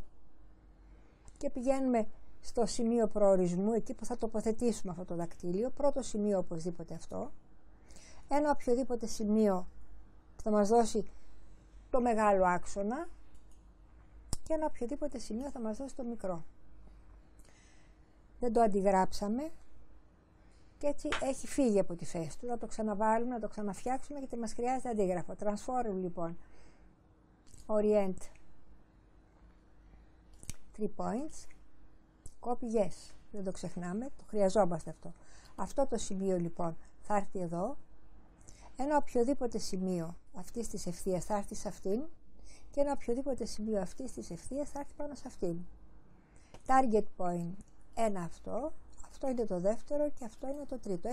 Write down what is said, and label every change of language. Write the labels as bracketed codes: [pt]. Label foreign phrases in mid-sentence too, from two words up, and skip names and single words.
[el] Και πηγαίνουμε στο σημείο προορισμού, εκεί που θα τοποθετήσουμε αυτό το δακτύλιο, πρώτο σημείο οπωσδήποτε αυτό, ένα οποιοδήποτε σημείο που θα μας δώσει το μεγάλο άξονα και ένα οποιοδήποτε σημείο θα μας δώσει το μικρό. Δεν το αντιγράψαμε και έτσι έχει φύγει από τη θέση του. Να το ξαναβάλουμε, να το ξαναφτιάξουμε γιατί μας χρειάζεται αντίγραφο. [en] Transform λοιπόν, Orient, 3 points, copy yes, [el] δεν το ξεχνάμε, το χρειαζόμαστε αυτό. Αυτό το σημείο λοιπόν θα έρθει εδώ, ένα οποιοδήποτε σημείο αυτής της ευθείας θα έρθει σε αυτήν και ένα οποιοδήποτε σημείο αυτής της ευθείας θα έρθει πάνω σε αυτήν. [en] Target point, [el] ένα αυτό, αυτό είναι το δεύτερο και αυτό είναι το τρίτο.